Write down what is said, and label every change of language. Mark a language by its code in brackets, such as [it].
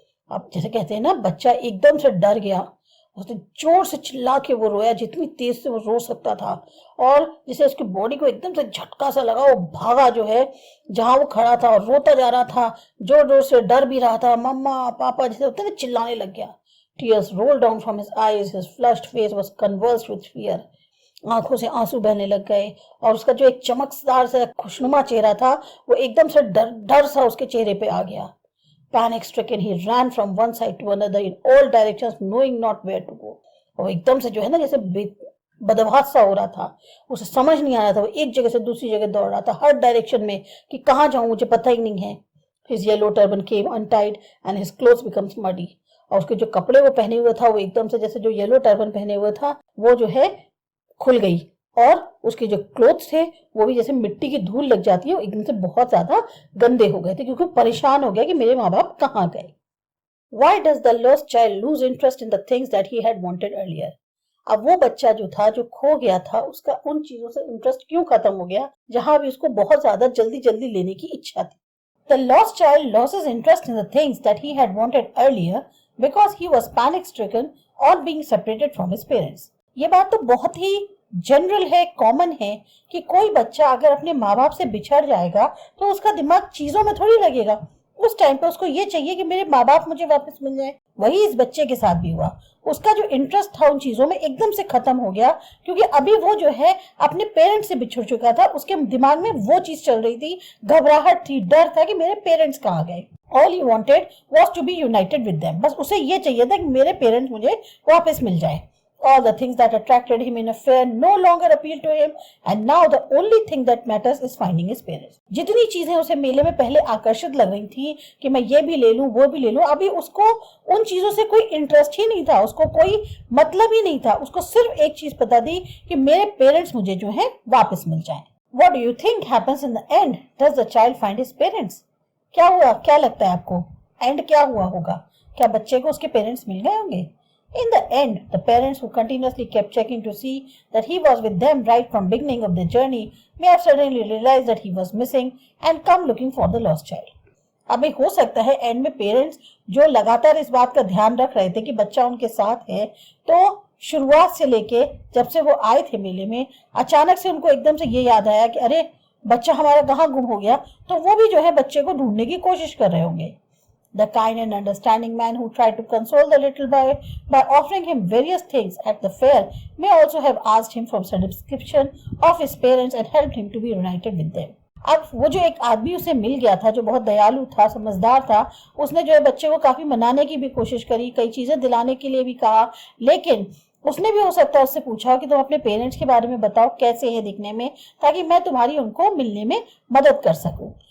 [hi] अब जैसे कहते हैं ना, बच्चा एकदम से डर गया. उसने जोर से चिल्ला के वो रोया, जितनी तेज से वो रो सकता था. और जिसे उसकी बॉडी को एकदम से झटका सा लगा, वो भागा जो है जहां वो खड़ा था और रोता जा रहा था, जोर जोर से डर भी रहा था. मम्मा, पापा, जैसे होते हैं, चिल्लाने लग गया. [en] Tears rolled down from his eyes. His flushed face was convulsed with fear. [hi] आंखों से आंसू बहने लग गए और उसका जो एक चमकदार सा खुशनुमा चेहरा था वो एकदम से डर सा उसके चेहरे पे आ गया. [en] Panic stricken, he ran from one side to another in all directions, knowing not where to go. [hi] और एकदम से जो है ना, जैसे बदहास सा हो रहा था, उसे समझ नहीं आ रहा था. वो एक जगह से दूसरी जगह दौड़ रहा था, हर डायरेक्शन में, कि कहाँ जाऊं, मुझे पता ही नहीं है. [en] His yellow turban came untied and his clothes becomes muddy. [hi] और उसके जो कपड़े वो पहने हुए था, वो एकदम से जैसे जो येलो टर्बन पहने हुए था वो जो है खुल गई. और उसके जो क्लोथ्स थे वो भी जैसे मिट्टी की धूल लग जाती है, वो एकदम से बहुत ज्यादा गंदे हो गए थे, क्योंकि परेशान हो गया कि मेरे माँ बाप कहाँ गए. [en] Why does the lost child lose interest in the things that he had wanted earlier? [hi] अब वो बच्चा जो था, जो खो गया था, उसका उन चीजों से इंटरेस्ट क्यों खत्म हो गया जहां भी उसको बहुत ज्यादा जल्दी जल्दी लेने की इच्छा थी. [en] The lost child loses interest in the things that he had wanted earlier because he was panic stricken on being separated from his parents. [hi] ये बात तो बहुत ही जनरल है, कॉमन है कि कोई बच्चा अगर अपने माँ बाप से बिछड़ जाएगा तो उसका दिमाग चीजों में थोड़ी लगेगा. उस टाइम पे उसको ये चाहिए कि मेरे माँ बाप मुझे वापस मिल जाए. वही इस बच्चे के साथ भी हुआ. उसका जो इंटरेस्ट था उन चीजों में एकदम से खत्म हो गया, क्योंकि अभी वो जो है अपने पेरेंट्स से बिछड़ चुका था. उसके दिमाग में वो चीज चल रही थी, घबराहट थी, डर था कि मेरे पेरेंट्स कहाँ गए. [en] All he wanted was to be united with them. [hi] बस उसे ये चाहिए था कि मेरे पेरेंट्स मुझे वापस मिल जाए. [en] All the things that attracted him in a fair no longer appealed to him, and now the only thing that matters is finding his parents. [hi] जितनी चीजें उसे मेले में पहले आकर्षित लग रही थी कि मैं ये भी ले लूं, वो भी ले लूं, अभी उसको उन चीजों से कोई इंटरेस्ट ही नहीं था, उसको कोई मतलब ही नहीं था. उसको सिर्फ एक चीज पता थी कि मेरे पेरेंट्स मुझे जो है वापस मिल जाएं. [en] What do you think happens in the end? Does the child find his parents? [hi] क्या हुआ, क्या लगता है आपको, एंड क्या हुआ होगा? क्या बच्चे को उसके पेरेंट्स मिल गए होंगे? [en] In the end, the parents who continuously kept checking to see that he was with them right from beginning of the journey may have suddenly realized that he was missing and come looking for the lost child. [hi] अभी हो सकता है and में parents जो लगातार इस बात का ध्यान रख रहे थे कि बच्चा उनके साथ है, तो शुरुआत से लेके जब से वो आए थे मेले में, अचानक से उनको एकदम से ये याद आया कि अरे बच्चा हमारा कहाँ गुम हो गया. तो वो भी जो है बच्चे को ढूंढने की कोशिश कर रहे होंगे. [en] The kind and understanding man who tried to console the little boy by offering him various things at the fair may also have asked him for some description of his parents and helped him to be reunited with them. [hi] अब वो जो एक आदमी उसे मिल गया था, जो बहुत दयालु था, समझदार था, उसने जो है बच्चे को काफी मनाने की भी कोशिश करी, कई चीजें दिलाने के लिए भी कहा, लेकिन उसने भी हो सकता है उससे पूछा कि तुम अपने पेरेंट्स के बारे में बताओ, कैसे हैं दिखने में, ताकि मैं तुम्हारी उनको मिलने में मदद कर सकूं.